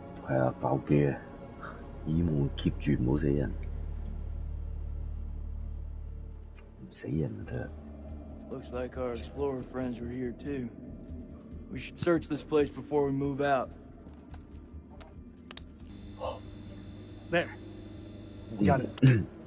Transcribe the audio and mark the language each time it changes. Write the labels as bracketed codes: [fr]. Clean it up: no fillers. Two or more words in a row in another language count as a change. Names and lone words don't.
[yue] 係啊，爆機啊！耳門 keep 住唔好死人，唔死人就得。 [en] Looks like our explorer friends were here too. We should search this place before we move out. There. We got it.